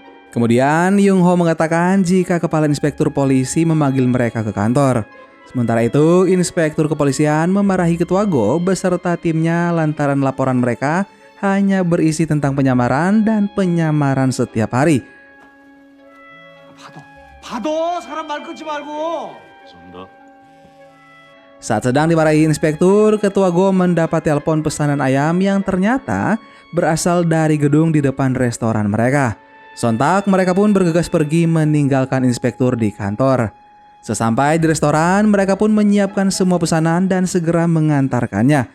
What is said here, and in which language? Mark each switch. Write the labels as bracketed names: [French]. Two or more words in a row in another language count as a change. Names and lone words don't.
[Indonesian] Kemudian, Yung Ho mengatakan jika kepala inspektur polisi memanggil mereka ke kantor. Sementara itu, inspektur kepolisian memarahi ketua Go beserta timnya lantaran laporan mereka hanya berisi tentang penyamaran dan penyamaran setiap hari. [Korean] 봐도 사람 말 끊지 말고. [Indonesian] Saat sedang dimarahi inspektur, ketua Go mendapat telepon pesanan ayam yang ternyata berasal dari gedung di depan restoran mereka. Sontak mereka pun bergegas pergi meninggalkan inspektur di kantor. Sesampai di restoran, mereka pun menyiapkan semua pesanan dan segera mengantarkannya.